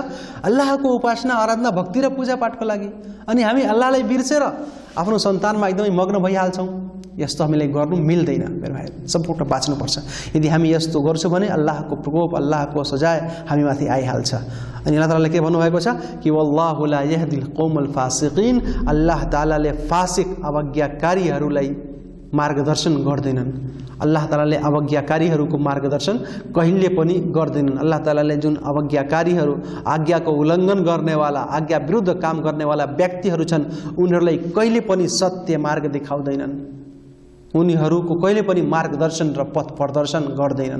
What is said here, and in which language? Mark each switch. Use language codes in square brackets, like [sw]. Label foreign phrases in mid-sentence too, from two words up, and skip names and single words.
[ne] अल्लाहको उपासना, आराधना, भक्ति र पूजापाठको लागि। अनि हामी अल्लाहलाई बिर्सेर आफ्नो सन्तानमा एकदमै मग्न भइहाल्छौँ। यस्तो हामीले गर्नु मिल्दैन मेरो भाइ, सम्पूर्ण बाँच्नुपर्छ। यदि हामी यस्तो गर्छौँ भने अल्लाहको प्रकोप, अल्लाहको सजाय हामीमाथि आइहाल्छ। अनि अल्लाह तालाले के भन्नुभएको छ कि [ar] والله لا يهدي القوم الفاسقين, [ne] अल्लाह तालाले फासिक अवज्ञाकारीहरूलाई मार्गदर्शन गर्दैनन्। अल्लाह तालाले अवज्ञाकारीहरूको मार्गदर्शन कहिले पनि गर्दैनन्। अल्लाह तालाले जुन अवज्ञाकारीहरू, आज्ञाको उल्लङ्घन गर्नेवाला, आज्ञा विरुद्ध काम गर्नेवाला व्यक्तिहरू छन्, उनीहरूलाई कहिले पनि सत्य मार्ग देखाउँदैनन्, उनीहरूको कहिले पनि मार्गदर्शन र पथ प्रदर्शन गर्दैनन्।